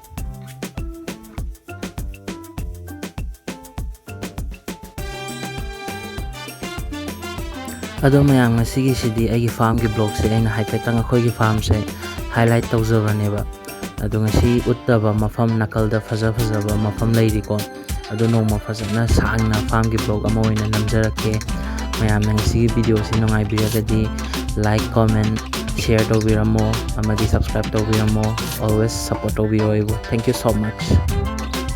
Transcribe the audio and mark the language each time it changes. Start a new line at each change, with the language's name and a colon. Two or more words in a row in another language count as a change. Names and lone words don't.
Manipuri: Ado mayang ngasigi sidi agi farm gi blog se aina haifetang akhoi gi farm se highlight tawjabane ba ado ngasi uttaba mafam nakal da fajaba mafam leiri ko ado noma fajana sangna farm gi blog ama oina namjarake mayam ngasigi video si nongai biragadi
English: like comment share
Manipuri: tawbiramo amadi subscribe tawbiramo
English: always support
Manipuri: tawbiyo.
English: Thank you so much.